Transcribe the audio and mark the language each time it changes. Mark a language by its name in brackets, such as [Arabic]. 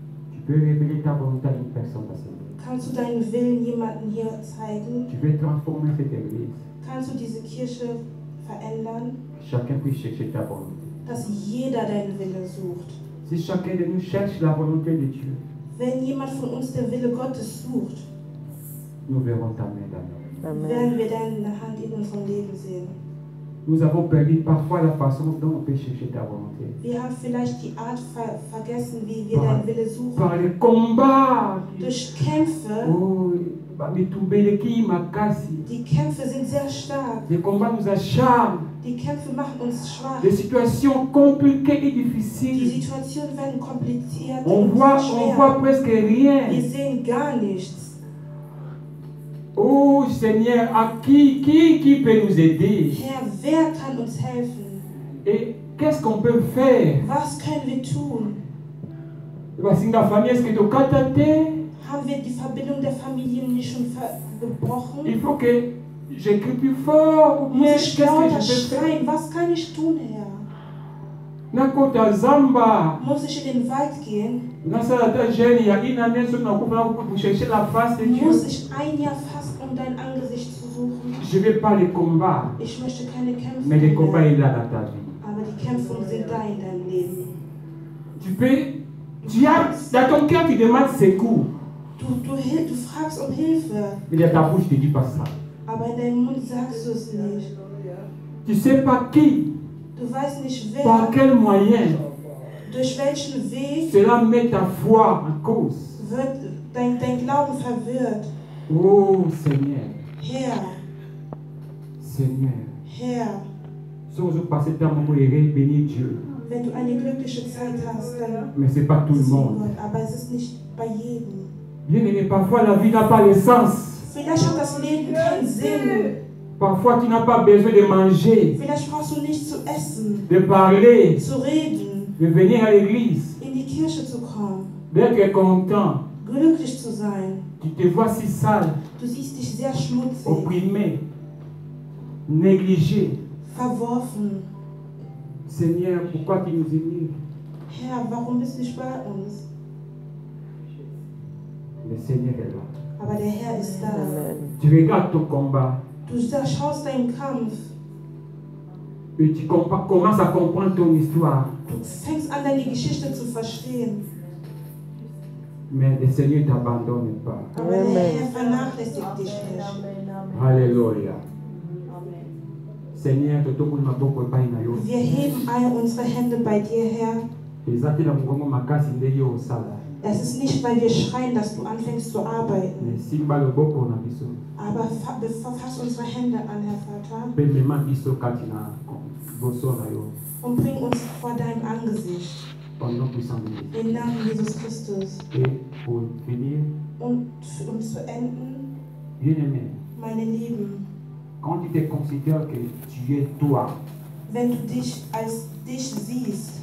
[French] tu peux révéler ta volonté à une personne dans cette vie. [German] Kannst du deinen Willen jemandem hier zeigen? [French] Tu veux transformer cette église. [German] Kannst du diese Kirche verändern? [French] Chacun puisse chercher ta volonté. [German] Dass jeder deinen Willen sucht. [French] Si chacun de nous cherche la volonté de Dieu, [German] wenn jemand von uns den Wille Gottes sucht, [French] nous verrons ta main dans nous. [German] Werden wir deine Hand in unserem Leben sehen. [French] Nous avons perdu parfois la façon dont on peut chercher ta volonté. [German] Wir haben vielleicht die Art vergessen, wie wir deinen Wille suchen. [French] Par les combats. [German] Durch Kämpfe. [French] Oh, [German] die Kämpfe sind sehr stark. [French] Les combats nous acharnent. [German] Die Kämpfe machen uns schwach. [French] Les situations compliquées et difficiles. [German] Die Situationen werden kompliziert. [French] On voit presque rien. [German] Wir sehen gar nichts. [French] Oh Seigneur, à qui peut nous aider? [German] Herr, wer kann uns helfen? [French] Et qu'est-ce qu'on peut faire? [German] Was können wir tun? Haben wir die Verbindung der Familien nicht schon gebrochen? [French] Il faut que j'écris plus fort. [German] Muss ich lauter schreien? Was kann ich tun, Herr? Muss ich in den Wald gehen? Muss ich ein Jahr fasten, um dein Angesicht zu suchen? Ich möchte keine Kämpfe mehr. Aber die Kämpfe sind da in deinem Leben. [French] Dans ton cœur, tu demandes secours. [German] Du fragst um Hilfe. [French] Mais dans ta bouche, tu ne dis pas ça. [German] Aber in deinem Mund sagst du es nicht. [French] Tu ne sais pas qui. [German] Du weißt nicht wer. [French] Par quel moyen. [German] Durch welchen Weg. [French] Cela met ta foi en cause. [German] Wird dein Glauben verwirrt. [French] Oh Seigneur. [German] Herr. [French] Seigneur. [German] Herr. [French] Si on veut passer par mon bénir Dieu. [German] Wenn du eine glückliche Zeit hast, dann [French] mais c'est pas tout le monde. [German] Gott, aber es ist nicht bei jedem. [French] Bien-aimé, parfois la vie n'a pas de sens. [German] Vielleicht hat das Leben keinen Sinn. [French] Parfois tu n'as pas besoin de manger, [German] Vielleicht brauchst du nicht zu essen, [French] de parler, [German] zu reden, [French] de venir à l'église, [German] in die Kirche zu kommen, [French] d'être content. [German] glücklich zu sein. [French] Tu te vois si sale, [German] Du siehst dich sehr schmutzig, [French] opprimé, négligé. [German] verworfen. [French] Seigneur, pourquoi tu nous ignes? [German] Herr, warum bist du nicht bei uns? [French] Le Seigneur est là. [German] Aber der Herr ist da. [French] Tu regardes ton combat [German] Du schaust deinen Kampf. [French] et tu commences à comprendre ton histoire. [German] Du fängst an, deine Geschichte zu verstehen. [French] Mais le Seigneur ne t'abandonne pas. [German] Aber der Herr vernachlässigt dich nicht. [Lingala] Alléluia. [French] Seigneur, tu tombes [Lingala] ma boko epai na yo. [German] Wir heben all unsere Hände bei dir, Herr. [Lingala] Ezati la mongongo makasi ndenge osala. [German] Es ist nicht, weil wir schreien, dass du anfängst zu arbeiten. [Lingala] Mais simba le boko na biso. [German] Aber fass unsere Hände an, Herr Vater. [Lingala] Pe mema biso kati na boso na yo. [German] Und bring uns vor dein Angesicht. [French] Au nom puissant de Jésus. [German] Im Namen Jesus Christus. [French] Et pour finir, [German] Und um zu enden, [French] bien-aimé, [German] meine Lieben, [French] quand tu te considères que tu es toi, [German] wenn du dich als dich siehst,